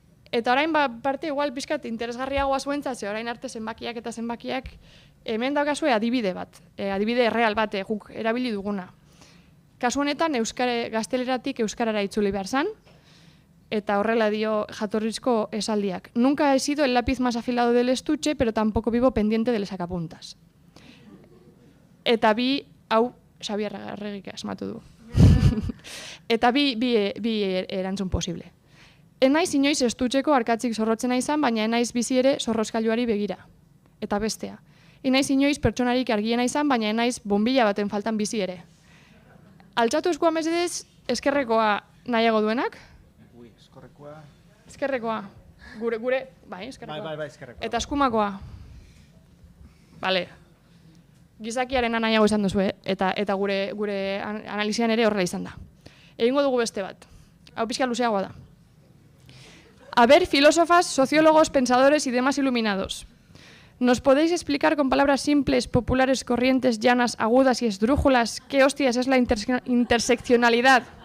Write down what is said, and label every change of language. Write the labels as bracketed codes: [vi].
[eu] Eta orain parte igual pixkat interesgarriagoa zuentzat, ze orain arte zenbakiak eta zenbakiak, hemen daukazue adibide bat, adibide erreal bat guk erabili duguna. Kasu honetan, gazteleratik euskarara itzuli behar zan, eta horrela dio jatorrizko esaldiak. [es] Nunca he sido el lápiz más afilado del estuche, pero tampoco vivo pendiente de les sacapuntas. [eu] Eta hau Xabier Arregik asmatu du. Eta bi erantzun posible. Enaiz inoiz estutxeko arkatzik zorrotzena izan, baina enaiz bizi ere zorrozkailuari begira. Eta bestea. Enaiz inoiz pertsonarik argiena izan, baina enaiz bombilla baten faltan bizi ere. Altxatu eskua mesedez, eskerrekoa nahiago duenak? Eskerrekoa. Eskerrekoa. Gure, bai, eskerrekoa. Bai, eskerrekoa. Eta eskumakoa. Bale. Gizakiaren nahiago izan duzu, eta gure analizian ere horrela izan da. Egingo dugu beste bat. Hau pixka luzeagoa da. [es] A ver, filósofas, sociólogos, pensadores y demás iluminados. ¿Nos podéis explicar con palabras simples, populares, corrientes, llanas, agudas y esdrújulas qué hostias es la interseccionalidad?